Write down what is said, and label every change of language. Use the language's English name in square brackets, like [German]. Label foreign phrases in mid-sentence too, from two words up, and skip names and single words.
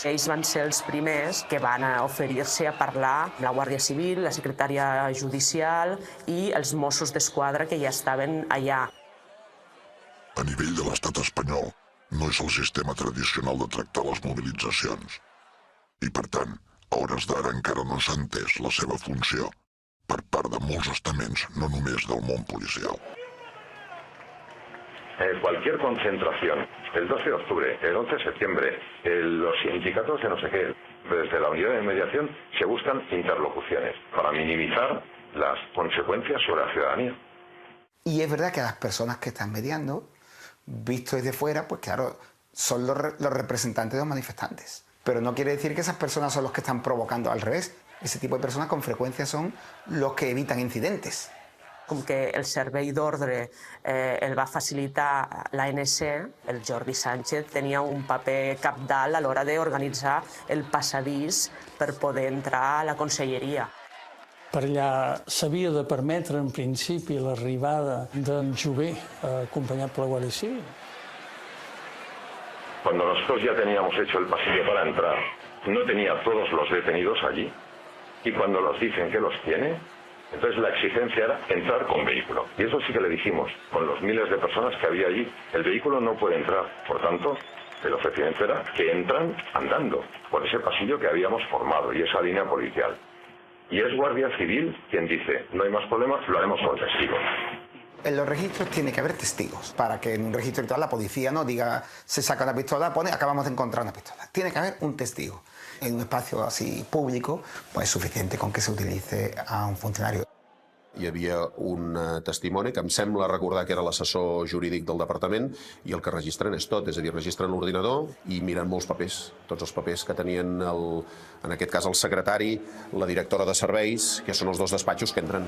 [Catalan] Ells van ser els primers que van oferir-se a parlar amb la Guàrdia Civil, la secretària judicial i els Mossos d'Esquadra que ja estaven allà. A nivell de l'estat espanyol, no és el sistema tradicional de tractar les mobilitzacions. I, per tant, a hores d'ara encara no s'ha entès la seva funció per part de molts estaments, no només del món policial. [Spanish] Cualquier concentración, el 12 de octubre, el 11 de septiembre, los sindicatos de no sé qué, desde la unidad de mediación se buscan interlocuciones para minimizar las consecuencias sobre la ciudadanía. Y es verdad que las personas que están mediando, visto desde fuera, pues claro, son los representantes de los manifestantes. Pero no quiere decir que esas personas son los que están provocando, al revés. Ese tipo de personas con frecuencia son los que evitan incidentes. Com que el servei d'ordre el va facilitar l'ANC, el Jordi Sánchez tenia un paper cabdal a l'hora d'organitzar el passadís per poder entrar a la conselleria. Per allà s'havia de permetre, en principi, l'arribada d'en Jové, acompanyat per la Guàrdia Civil. Cuando nosotros ya teníamos hecho el pasillo para entrar, no tenía todos los detenidos allí. Y cuando nos dicen que los tiene, entonces la exigencia era entrar con vehículo. Y eso sí que le dijimos, con los miles de personas que había allí, el vehículo no puede entrar. Por tanto, el ofrecimiento era que entran andando por ese pasillo que habíamos formado y esa línea policial. Y es Guardia Civil quien dice, no hay más problemas, lo haremos con testigos. En los registros tiene que haber testigos, para que en un registro virtual la policía no diga, se saca una pistola, pone, acabamos de encontrar una pistola. Tiene que haber un testigo. En un espacio así público, pues es suficiente con que se utilice a un funcionario. [Catalan] Hi havia un testimoni que em sembla recordar que era l'assessor jurídic del departament i el que registren és tot, és a dir, registren l'ordinador i miren molts papers, tots els papers que tenien, en aquest cas el secretari, la directora de serveis, que són els dos despatxos que entren.